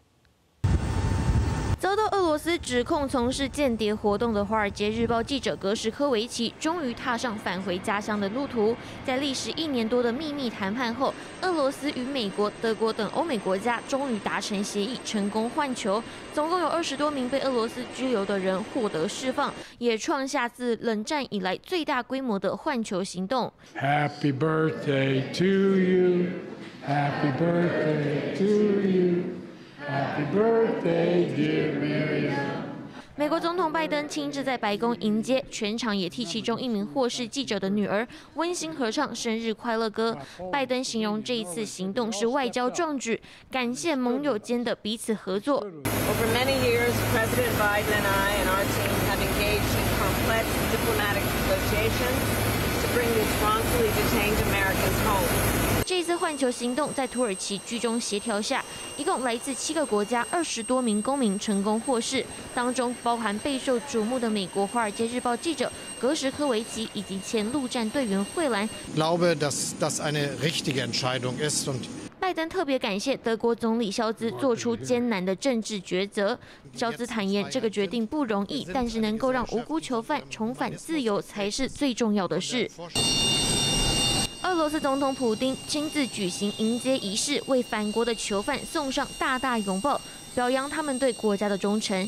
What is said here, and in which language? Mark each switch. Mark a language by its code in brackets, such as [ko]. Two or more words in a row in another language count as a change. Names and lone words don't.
[zh] 遭到俄罗斯指控从事间谍活动的《华尔街日报》记者格什科维奇，终于踏上返回家乡的路途。在历时1年多的秘密谈判后，俄罗斯与美国、德国等欧美国家终于达成协议，成功换球。总共有20多名被俄罗斯拘留的人获得释放，也创下自冷战以来最大规模的换球行动。 [en] Happy birthday to you, Happy birthday to you, Happy birthday, dear Miriam。 [zh] 美国总统拜登亲自在白宫迎接，全场也替其中一名获释记者的女儿温馨合唱生日快乐歌。拜登形容这一次行动是外交壮举，感谢盟友间的彼此合作。 [en] Over many years, President Biden and I and our team have engaged in complex diplomatic negotiations to bring these wrongfully detained Americans home. [zh] 这次换球行动在土耳其居中协调下，一共来自7个国家20多名公民成功获释，当中包含备受瞩目的美国《华尔街日报》记者格什科维奇以及前陆战队员惠兰。 [de] glaube, dass das eine richtige Entscheidung ist und [zh] 拜登特别感谢德国总理肖兹做出艰难的政治抉择。肖兹坦言，这个决定不容易，但是能够让无辜囚犯重返自由才是最重要的事。俄罗斯总统普丁亲自举行迎接仪式，为返国的囚犯送上大大拥抱，表扬他们对国家的忠诚。